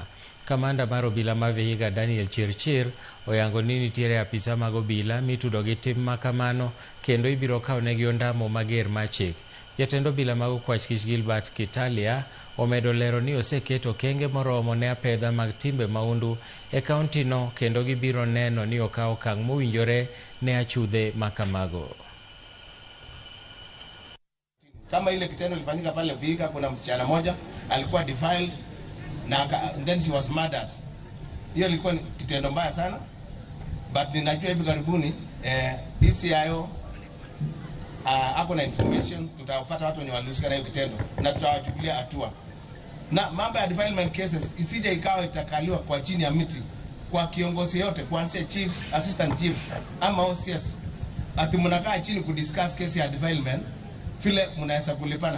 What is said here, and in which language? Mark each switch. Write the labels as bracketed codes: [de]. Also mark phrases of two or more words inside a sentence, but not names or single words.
[luo] Kamanda mar obila ma Vihiga Daniel Chirchir oyango ni nitiere apisa mag obila mitudo gi tim makamano kendo ibiro kawnegi ondamo mager mar chik. Jatend obila mag okwach kich Gilbert Kitalia omedo lero ni oseketo kenge moromo ne apedha mag timbe maundu e kaunti no kendo gibiro neno ni okawo okang' mowinjore ne achudhe makamago. [sw] Kama ile kitendo ilifanyika pale Vihiga, kuna msichana moja alikuwa defiled na [en] then she was murdered. [sw] Hiyo ilikuwa kitendo mbaya sana, but ninajua hivi karibuni DCIO ako na information, tutapata watu wenye walihusika na hiyo kitendo na tutawachukulia hatua. Na mambo ya [en] defilement cases [sw] isije ikawa itakaliwa kwa chini ya miti kwa kiongozi yote, kuanzia [en] chiefs, assistant chiefs [sw] ama OCS, ati mnakaa chini kudiscuss kesi ya defilement vile mnaweza kulipana.